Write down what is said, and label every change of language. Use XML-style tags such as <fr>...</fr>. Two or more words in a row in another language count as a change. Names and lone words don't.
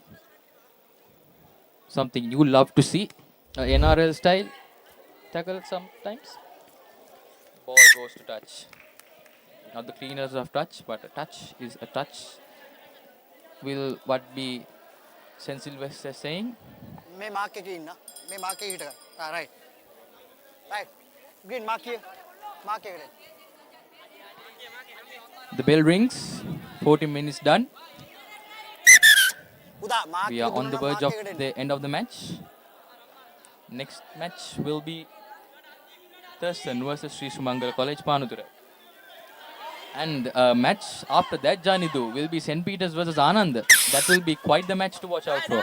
<en>Something you love to see. NRL style tackle sometimes. Ball goes to touch. Not the cleaners of touch, but a touch is a touch. Will what be St. Sylvester saying?</en> <si>මේ මාක් එකේ ඉන්න. මේ මාක් එකේ හිට ගන්න.</si> <en>right. Right. Green mark here. Mark එකට. The bell rings. 40 minutes done.</en> <si>උදා මාක්</si> <en>We are on the verge of the end of the match. Next match will be Thurstan versus Sri Sumangala College, Panudura. And match after that, Janidu, will be St. Peter's versus Anand. That will be quite the match to watch out for.</en>